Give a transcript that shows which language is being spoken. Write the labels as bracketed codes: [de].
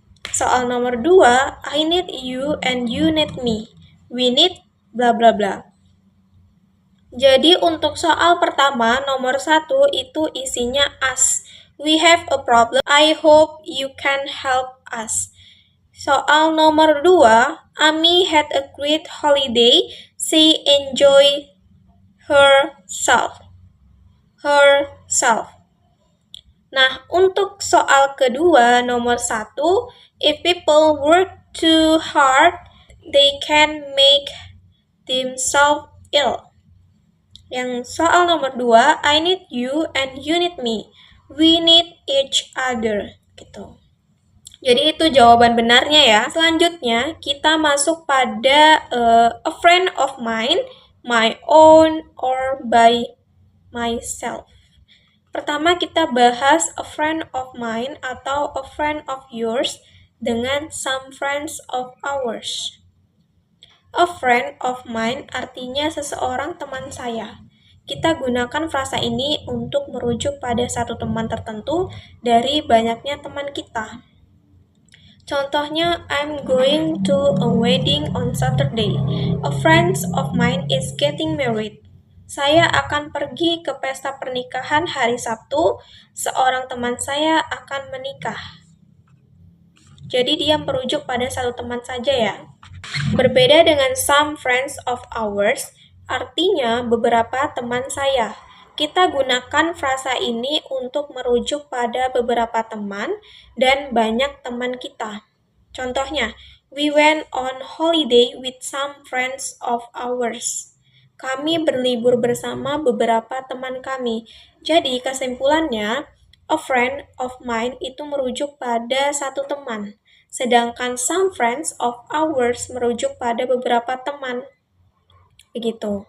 [id] Soal nomor 2, [en] I need you and you need me. We need blah blah blah. [id] Jadi untuk soal pertama, nomor 1 itu isinya us. [en] We have a problem. I hope you can help us. [id] Soal nomor 2, [en] Ami had a great holiday. She enjoyed herself. Herself. [id] Nah, untuk soal kedua, nomor 1, [en] if people work too hard, they can make themselves ill. [id] Yang soal nomor 2, [en] I need you and you need me. We need each other. [id] Gitu. Jadi itu jawaban benarnya ya. Selanjutnya kita masuk pada [en] a friend of mine, my own, or by myself. [id] Pertama kita bahas [en] a friend of mine [id] atau [en] a friend of yours [id] dengan [en] some friends of ours. A friend of mine [id] artinya seseorang teman saya. Kita gunakan frasa ini untuk merujuk pada satu teman tertentu dari banyaknya teman kita. Contohnya, [en] I'm going to a wedding on Saturday. A friend of mine is getting married. [id] Saya akan pergi ke pesta pernikahan hari Sabtu. Seorang teman saya akan menikah. Jadi dia merujuk pada satu teman saja ya. Berbeda dengan [en] some friends of ours, [id] artinya beberapa teman saya. Kita gunakan frasa ini untuk merujuk pada beberapa teman dan banyak teman kita. Contohnya, [en] we went on holiday with some friends of ours. [id] Kami berlibur bersama beberapa teman kami. Jadi kesimpulannya, [en] a friend of mine [id] itu merujuk pada satu teman. Sedangkan [en] some friends of ours [id] merujuk pada beberapa teman. Begitu.